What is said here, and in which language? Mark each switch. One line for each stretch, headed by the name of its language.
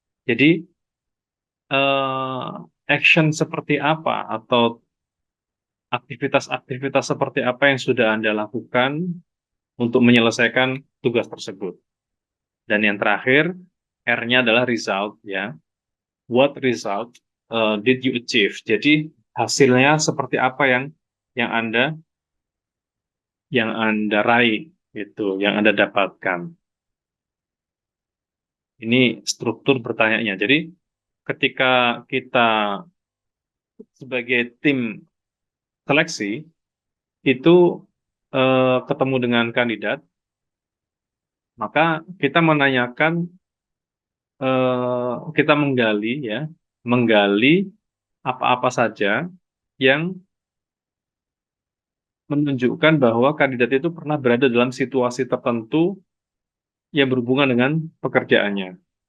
Indonesian: Jadi action seperti apa atau aktivitas-aktivitas seperti apa yang sudah Anda lakukan untuk menyelesaikan tugas tersebut. Dan yang terakhir, R-nya adalah result ya.
English: What result did you achieve?
Indonesian: Jadi hasilnya seperti apa yang Anda raih itu, yang Anda dapatkan. Ini struktur bertanyanya. Jadi ketika kita sebagai tim seleksi itu ketemu dengan kandidat, maka kita menanyakan, kita menggali apa-apa saja yang menunjukkan bahwa kandidat itu pernah berada dalam situasi tertentu yang berhubungan dengan pekerjaannya.